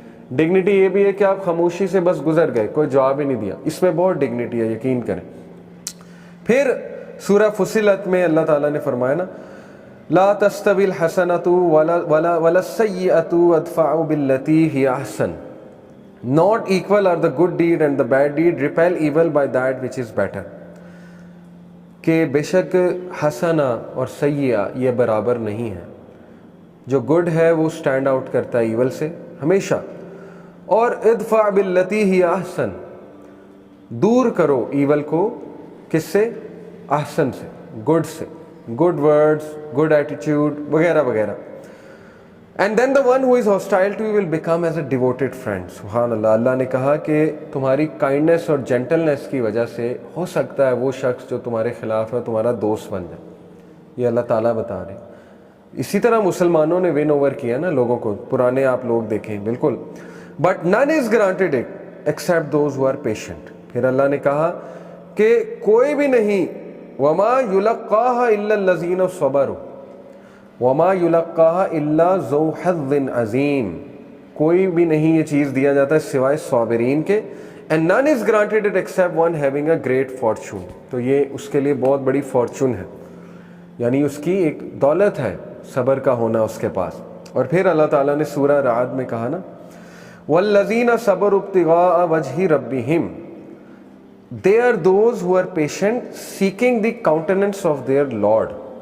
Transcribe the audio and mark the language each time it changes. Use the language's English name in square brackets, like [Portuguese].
[Urdu] Dignity یہ بھی ہے کہ آپ خاموشی سے بس گزر گئے, کوئی جواب ہی نہیں دیا, اس میں بہت ڈگنیٹی ہے, یقین کریں. پھر سورہ فصلت میں اللہ تعالیٰ نے فرمایا نا, [Arabic] لا تستوی الحسنۃ ولا السیئۃ ادفع باللتی ہی احسن. [English] Not equal are the good deed and the bad deed, repel evil by that which is better. [Urdu] کہ بے شک حسنہ اور سیئہ یہ برابر نہیں ہے. جو گڈ ہے وہ سٹینڈ آؤٹ کرتا ہے ایول سے ہمیشہ, اور [Arabic] ادفع باللتی ہی احسن, [Urdu] دور کرو ایول کو کس سے؟ احسن سے, گڈ سے, گڈ ورڈز, گڈ ایٹیٹیوڈ وغیرہ وغیرہ. [English] And then the one who is hostile to you will become as a devoted friend. سبحان اللہ. [Urdu] اللہ نے کہا کہ تمہاری کائنڈنیس اور جینٹلنیس کی وجہ سے ہو سکتا ہے وہ شخص جو تمہارے خلاف ہے تمہارا دوست بن جائے. یہ اللہ تعالیٰ بتا رہے ہیں. اسی طرح مسلمانوں نے ون اوور کیا نا لوگوں کو, پرانے آپ لوگ دیکھیں بالکل. [English] But none is granted it except those who are patient. [Urdu] پھر اللہ نے کہا کہ کوئی بھی نہیں, [Arabic] وما یلقاها الا الذین صبروا وما یلقاها الا ذو حظ عظیم. [Urdu] کوئی بھی نہیں یہ چیز دیا جاتا ہے سوائے صابرین کے. [English] And none is granted it except one having a great fortune. [Urdu] تو یہ اس کے لیے بہت بڑی فارچون ہے, یعنی اس کی ایک دولت ہے صبر کا ہونا اس کے پاس. اور پھر اللہ تعالیٰ نے سورہ رعد میں کہا نا, [Arabic] وَالَّذِينَ صَبَرُوا ابْتِغَاءَ وَجْهِ رَبِّهِمْ, [English] they are those who are patient seeking the countenance of their Lord.